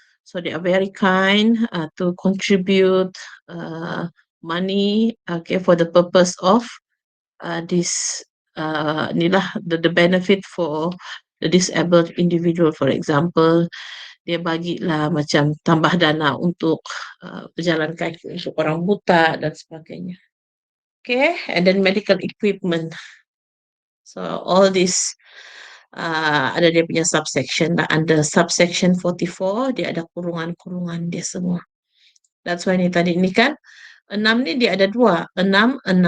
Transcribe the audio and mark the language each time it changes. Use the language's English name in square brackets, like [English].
[English] So they are very kind to contribute money, okay, for the purpose of this the benefit for the disabled individual. [Malay] For example, dia bagilah macam tambah dana untuk pejalan kaki untuk orang buta dan sebagainya. [English] Okay, and then medical equipment. So all this [Malay] ada dia punya subsection. Under subsection 44 dia ada kurungan-kurungan dia semua. [English] That's why [Malay] tadi ini kan 6 ni dia ada 2. 6.